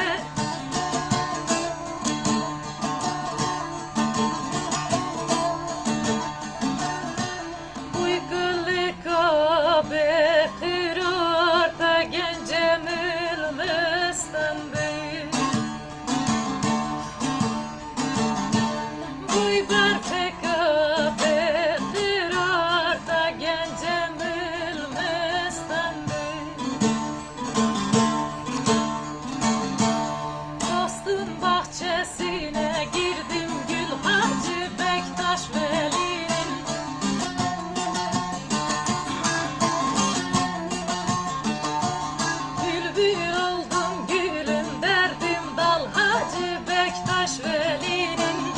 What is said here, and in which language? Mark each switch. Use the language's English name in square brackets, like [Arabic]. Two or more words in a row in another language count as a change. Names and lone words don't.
[Kurdish] Uy gülliko be kırır da gencemül mestan be. Uy berfeka be kırır da gencemül mestan be. [Turkish] Dostun bahçesine girdim Gül Hacı Bektaş Veli'nin. Bülbül oldum gülüm derdim dal Hacı Bektaş Veli'nin.